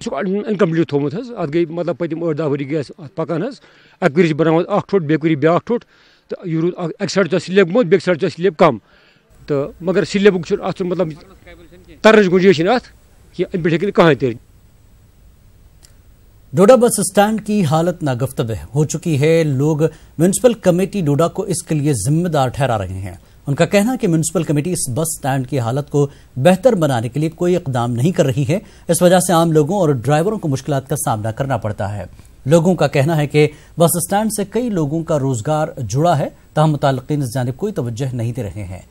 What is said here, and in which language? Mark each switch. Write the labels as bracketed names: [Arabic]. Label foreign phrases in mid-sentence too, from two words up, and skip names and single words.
[Kashmiri] انکمپلیٹ تھومت ات گئی مطلب پتم 8-10 ؤری گئی پکان. اک ؤری بناوان اکھ ٹھوٹ, بیٚیہِ ؤری بیاکھ ٹھوٹ, تو یہ روٗد اکہِ سایڈٕ چھُ سلیب گوٚمُت, بیٚکہِ سایڈٕ چھُ سلیب کم. تو مگر سلیبُک چھُ اتھ مطلب ترنٕچ گُنجٲیش چھنہٕ اتھ کینٛہہ, امہِ پٮ۪ٹھ ہیٚکہِ نہٕ کٕہٕنۍ تٔرِتھ. [Urdu] ڈوڈا بس اسٹینڈ کی حالت ناگفتہ ہو چکی ہے. لوگ میونسپل کمیٹی ڈوڈا کو اس کے لیے ذمہ دار ٹھہرا رہے ہیں. ان کا کہنا ہے کہ میونسپل کمیٹی اس بس اسٹینڈ کی حالت کو بہتر بنانے کے لیے کوئی اقدام نہیں کر رہی ہے. اس وجہ سے عام لوگوں اور ڈرائیوروں کو مشکلات کا سامنا کرنا پڑتا ہے. لوگوں کا کہنا ہے کہ بس اسٹینڈ سے کئی لوگوں کا روزگار جڑا ہے، تہم متعلقین اس جانب کوئی توجہ نہیں دے رہے ہیں.